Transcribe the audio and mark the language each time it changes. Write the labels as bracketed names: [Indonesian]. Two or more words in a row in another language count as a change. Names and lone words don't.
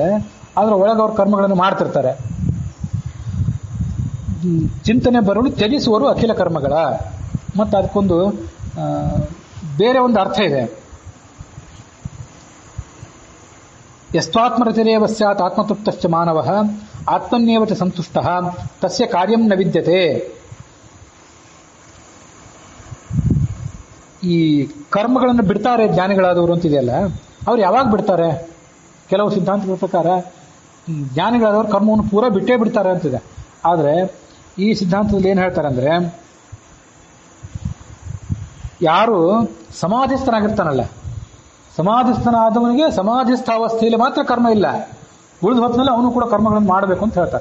[Kannada] ಆದರೆ ಒಳಗೆ ಅವ್ರ ಕರ್ಮಗಳನ್ನು ಮಾಡ್ತಿರ್ತಾರೆ. ಚಿಂತನೆ ಬರಲು ತ್ಯಜಿಸುವರು ಅಖಿಲ ಕರ್ಮಗಳ. ಮತ್ತು ಅದಕ್ಕೊಂದು ಬೇರೆ ಒಂದು ಅರ್ಥ ಇದೆ. [Sanskrit] ಯಸ್ತ್ವಾತ್ಮರತಿರೇವ ಸ್ಯಾತ್ ಆತ್ಮತೃಪ್ತಶ್ಚ ಮಾನವಃ ಆತ್ಮನ್ಯೇವ ಚ ಸಂತುಷ್ಟಃ ತಸ್ಯ ಕಾರ್ಯಂ ನ ವಿದ್ಯತೆ. [Kannada] ಈ ಕರ್ಮಗಳನ್ನು ಬಿಡ್ತಾರೆ ಜ್ಞಾನಿಗಳಾದವರು ಅಂತಿದೆಯಲ್ಲ, ಅವ್ರು ಯಾವಾಗ ಬಿಡ್ತಾರೆ? ಕೆಲವು ಸಿದ್ಧಾಂತಗಳ ಪ್ರಕಾರ ಜ್ಞಾನಿಗಳಾದವರು ಕರ್ಮವನ್ನು ಪೂರ ಬಿಟ್ಟೇ ಬಿಡ್ತಾರೆ ಅಂತಿದೆ. ಆದರೆ ಈ ಸಿದ್ಧಾಂತದಲ್ಲಿ ಏನು ಹೇಳ್ತಾರೆ ಅಂದರೆ, ಯಾರು ಸಮಾಧಿಸ್ಥನಾಗಿರ್ತಾನಲ್ಲ, ಸಮಾಧಿಸ್ಥನಾದವನಿಗೆ ಸಮಾಧಿಸ್ಥ ಅವಸ್ಥೆಯಲ್ಲಿ ಮಾತ್ರ ಕರ್ಮ ಇಲ್ಲ, ಉಳಿದ ಹೊತ್ತಿನಲ್ಲಿ ಅವನು ಕೂಡ ಕರ್ಮಗಳನ್ನು ಮಾಡಬೇಕು ಅಂತ ಹೇಳ್ತಾರೆ.